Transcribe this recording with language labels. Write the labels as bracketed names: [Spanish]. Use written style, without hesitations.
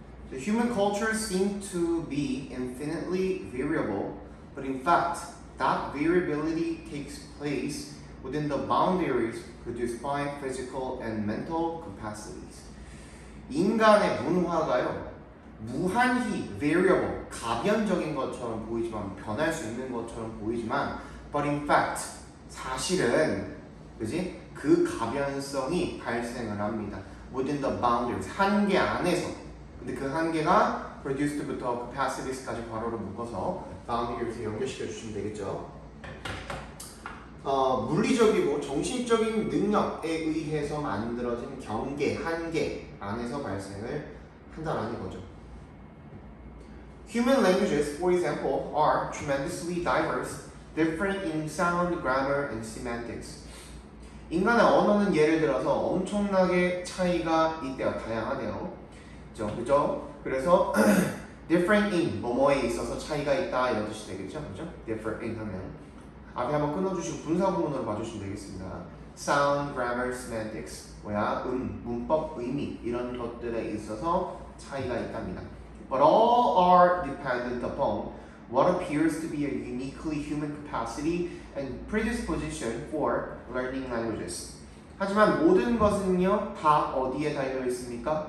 [English] The human cultures seem to be infinitely variable, but in fact, that variability takes place within the boundaries produced by physical and mental capacities. [Korean] 인간의 문화가요, 무한히 variable, 가변적인 것처럼 보이지만, 변할 수 있는 것처럼 보이지만, [English] but in fact, [Korean] 사실은, 그지? 그 가변성이 발생을 합니다. [English] within the boundaries, [Korean] 한계 안에서. 근데 그 한계가 produced부터 capacities까지 괄호로 묶어서 boundaries에 연결시켜 주시면 되겠죠. 물리적이고 정신적인 능력에 의해서 만들어진 경계, 한계 안에서 발생을 한다라는 거죠. [English] Human languages, for example, are tremendously diverse, different in sound, grammar, and semantics. [Korean] 인간의 언어는 예를 들어서 엄청나게 차이가 있대요. 다양하대요. 그죠? 그래서 [English] different in, [Korean] 뭐뭐에 있어서 차이가 있다 이런 뜻이 되겠죠? 그죠? [English] different in [Korean] 하면 앞에 한번 끊어주시고 분사구문으로 봐주시면 되겠습니다. [English] sound, grammar, semantics [Korean] 뭐야? 문법, 의미 이런 것들에 있어서 차이가 있답니다. [English] But all are dependent upon what appears to be a uniquely human capacity and predisposition for learning languages. [Korean] 하지만 모든 것은요 다 어디에 달려 있습니까?